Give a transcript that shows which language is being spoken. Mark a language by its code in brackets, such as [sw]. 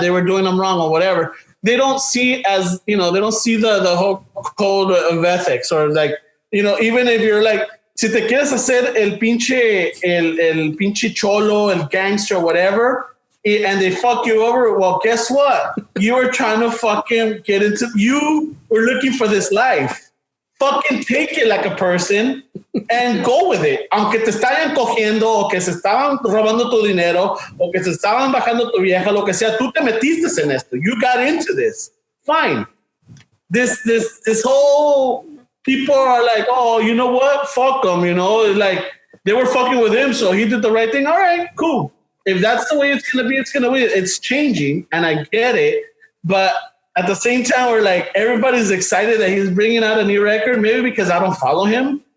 [en] They were doing him wrong or whatever. They don't see as, you know, they don't see the whole code of ethics or like, you know, even if you're like, [es] si te quieres hacer el pinche cholo, el gangster, [en] whatever, and they fuck you over, well, guess what? You were trying to fucking you were looking for this life. Fucking take it like a person and go with it. [es] Aunque te estaban cogiendo o que se estaban robando tu dinero o que se estaban bajando tu vieja, lo que sea, tú te metiste en esto. [en] You got into this. Fine. This whole... People are like, oh, you know what? Fuck them, you know? Like, they were fucking with him, so he did the right thing. All right, cool. If that's the way it's going to be, it's going to be. It's changing, and I get it. But at the same time, we're like, everybody's excited that he's bringing out a new record, maybe because I don't follow him.